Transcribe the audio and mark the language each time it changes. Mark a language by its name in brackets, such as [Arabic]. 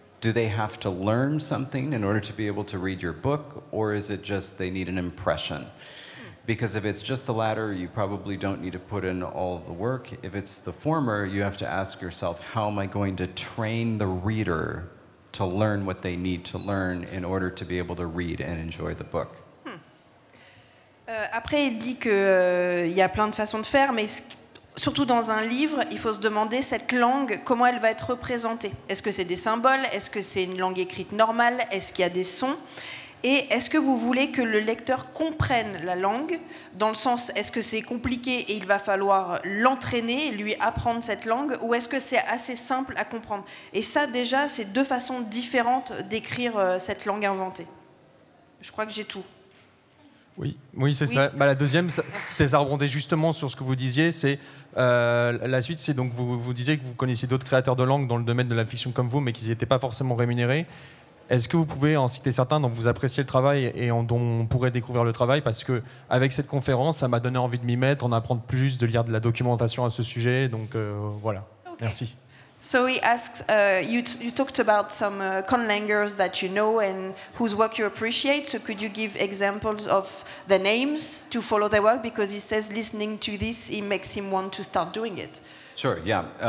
[English] Do they have to learn something in order to be able to read your book, or is it just they need an impression? Because if it's just the latter, you probably don't need to put in all the work. If it's the former, you have to ask yourself, how am I going to train the reader to learn what they need to learn in order to be able to read and enjoy the book? [French] Après, il dit qu'il y a plein de façons de faire, mais surtout dans un livre, il faut se demander cette langue, comment elle va être représentée. Est-ce que c'est des symboles? Est-ce que c'est une langue écrite normale? Est-ce qu'il y a des sons? Et est-ce que vous voulez que le lecteur comprenne la langue, dans le sens, est-ce que c'est compliqué et il va falloir l'entraîner, lui apprendre cette langue, ou est-ce que c'est assez simple à comprendre? Et ça, déjà, c'est deux façons différentes d'écrire cette langue inventée. Je crois que j'ai tout. Oui, c'est ça. Bah, la deuxième, ça rebondait justement sur ce que vous disiez. C'est la suite, c'est donc vous disiez que vous connaissiez d'autres créateurs de langue dans le domaine de la fiction comme vous, mais qui n'étaient pas forcément rémunérés. Est-ce que vous pouvez en citer certains dont vous appréciez le travail et dont on pourrait découvrir le travail? Parce que avec cette conférence, ça m'a donné envie de m'y mettre, en apprendre plus, de lire de la documentation à ce sujet. Donc voilà. Okay. Merci. [English] So he asks, you talked about some conlangers that you know and whose work you appreciate. So could you give examples of the names to follow their work? Because he says listening to this, it makes him want to start doing it. Sure, yeah.